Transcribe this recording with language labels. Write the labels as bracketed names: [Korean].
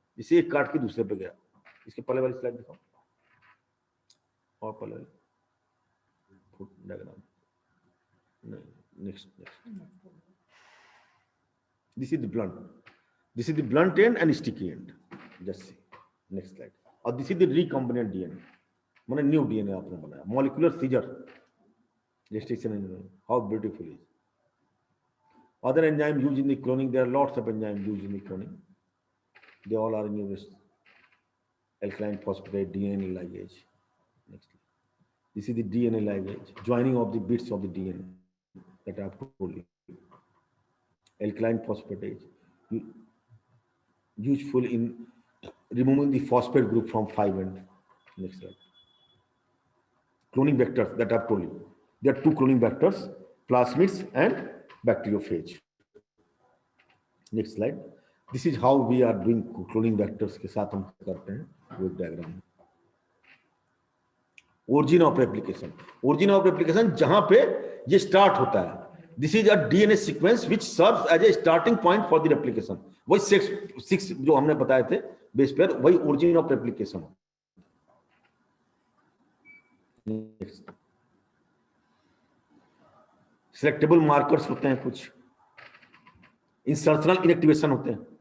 [Hindi] इसे एक काट के दूसरे पे गया। इसके पहले वाली स्लाइड दिखाओ, और पहले diagram, next. [English] This is the blunt end and sticky end, just see next slide. और this is the recombinant DNA, माने new DNA आपने बनाया, molecular scissor restriction enzyme. How beautiful is. Other enzymes used in the cloning, there are lots of enzymes used in the cloning. They all are in use. Alkaline phosphatase, DNA ligase. Next. This is the DNA ligase, joining of the bits of the DNA that I have told you. Alkaline phosphatase, useful in removing the phosphate group from 5 end. Next slide. Cloning vectors that I have told you. There are 2 cloning vectors, plasmids and bacteriophage. Next slide. This is how we are doing cloning vectors [Hindi] के साथ हम करते हैं वो [English] Diagram. Origin of replication. Origin of replication [Hindi] जहां पे ये start होता है। [English] This is a DNA sequence which serves as a starting point for the replication. [Hindi] वही 6 जो हमने बताए थे बेस पेयर, वही [English] origin of replication। Next. [Hindi] Selectable markers होते हैं, कुछ इंसर्शनल इनएक्टिवेशन होते हैं।